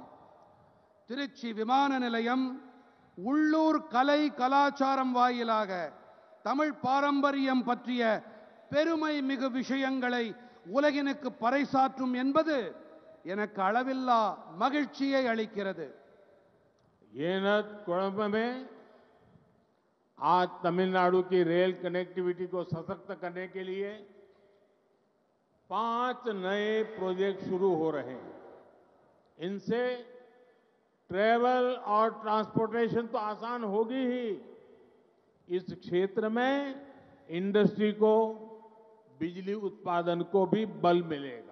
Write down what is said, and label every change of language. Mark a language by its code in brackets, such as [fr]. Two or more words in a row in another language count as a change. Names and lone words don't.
[ta] திருச்சி விமான நிலையம் உள்ளூர் கலை கலாச்சாரம் வாயிலாக தமிழ் பாரம்பரியம் பற்றிய பெருமை மிகு விஷயங்களை உலகினுக்கு பறைசாற்றும் என்பது எனக்கு அளவில்லா மகிழ்ச்சியை அளிக்கிறது. [hi] कुंभ में आज तमिलनाडु की [en] rail connectivity [hi] को सशक्त करने के लिए 5 नए प्रोजेक्ट शुरू हो रहे हैं। इनसे ट्रैवल और ट्रांसपोर्टेशन तो आसान होगी ही, इस क्षेत्र में इंडस्ट्री को, बिजली उत्पादन को भी बल मिलेगा।